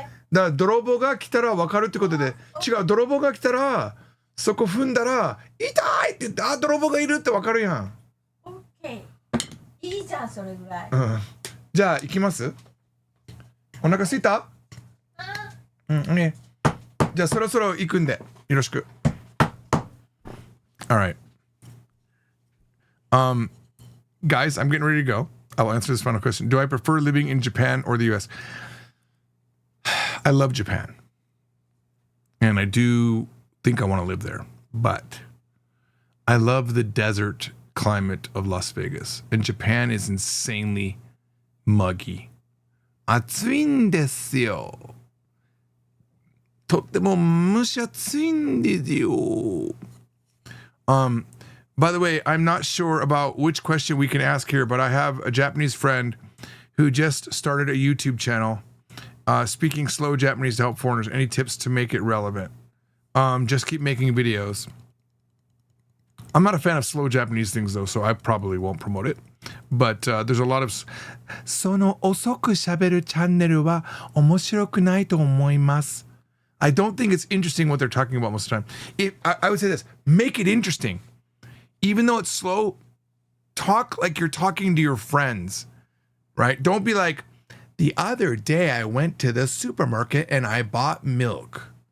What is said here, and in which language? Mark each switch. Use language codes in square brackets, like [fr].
[ja] だから泥棒が来たら分かるってことで、違う、泥棒が来たらそこ踏んだら痛いって言って、あ、泥棒がいるって分かるやん。オッケー。いいじゃん、それぐらい。うん。じゃあ行きます？お腹すいた？うんね。じゃあそろそろ行くんでよろしく。 [en] All right. Guys, I'm getting ready to go. I'll answer this final question. Do I prefer living in Japan or the US? I love Japan. And I do think I want to live there. But I love the desert climate of Las Vegas. And Japan is insanely muggy. [ja] 暑いんですよ。とっても蒸し暑いんですよ。 [en] By the way, I'm not sure about which question we can ask here, but I have a Japanese friend who just started a YouTube channel speaking slow Japanese to help foreigners. Any tips to make it relevant? Just keep making videos. I'm not a fan of slow Japanese things though, so I probably won't promote it. But there's a lot of [ja] その遅く喋るチャンネルは面白くないと思います。 [en] I don't think it's interesting what they're talking about most of the time. I would say this, make it interesting. Even though it's slow, talk like you're talking to your friends, right? Don't be like, the other day I went to the supermarket and I bought milk.